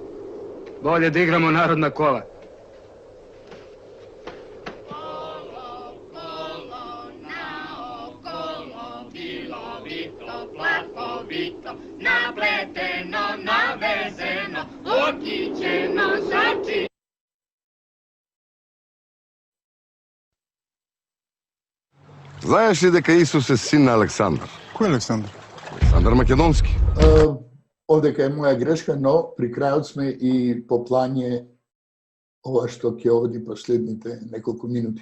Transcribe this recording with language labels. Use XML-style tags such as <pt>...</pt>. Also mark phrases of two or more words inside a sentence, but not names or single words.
<sr>Bolje da igramo narodna kola. Napleteno, navezeno, okićeno, sači.</sr> <mk>Знаеш ли дека Исус е син на Александар? Кој Александар? Александар Македонски. Овдека е моја грешка, но при крајот сме и по плање ова што ќе оди последните неколку минути.</mk>